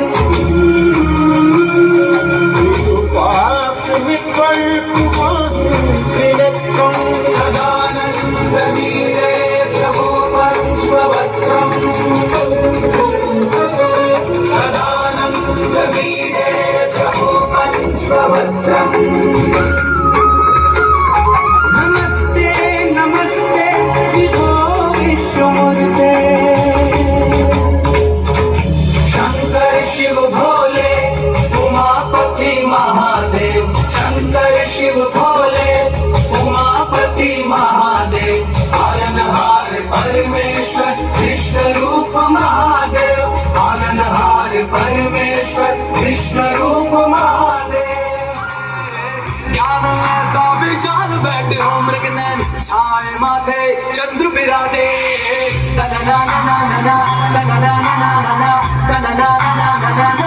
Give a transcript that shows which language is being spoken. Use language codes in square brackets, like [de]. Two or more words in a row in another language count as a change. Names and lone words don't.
[sa] पाक्षविद्वर्तपादं त्रिनेत्रं सदानन्दमीडे प्रभो पंचवक्त्रम् सदानन्दमीडे प्रभो पंचवक्त्रम् नमस्ते नमस्ते विभो विश्वमूर्ते [hi] शंकर शिव भोले उमापति महादेव शंकर शिव भोले उमापति महादेव पालनहार परमेश्वर विश्वरूप महादेव पालनहार परमेश्वर विश्वरूप महादेव ज्ञान ऐसा विशाल बैठे हो मृगनयन छाए माथे चंद्र विराजे तनना नना नना तनना नना नना तनना नना नना